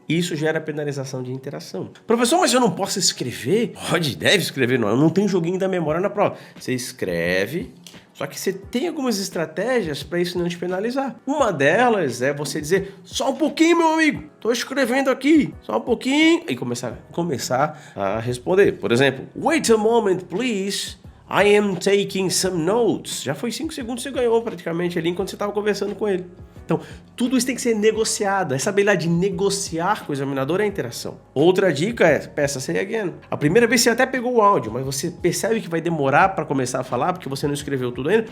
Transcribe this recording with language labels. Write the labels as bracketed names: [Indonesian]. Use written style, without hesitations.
[Portuguese] Isso gera penalização de interação. Professor, mas eu não posso escrever? Pode, deve escrever, não tem joguinho da memória na prova. Você escreve. Só que você tem algumas estratégias para isso não te penalizar. Uma delas é você dizer, só um pouquinho, meu amigo, tô escrevendo aqui, só um pouquinho, e começar a responder. [English] Por exemplo, wait a moment, please, I am taking some notes. [Portuguese] Já foi 5 segundos que você ganhou praticamente ali enquanto você estava conversando com ele. Então, tudo isso tem que ser negociado. Essa habilidade de negociar com o examinador é a interação. Outra dica é, peça [English] say again. [Portuguese] A primeira vez você até pegou o áudio, mas você percebe que vai demorar para começar a falar, porque você não escreveu tudo ainda.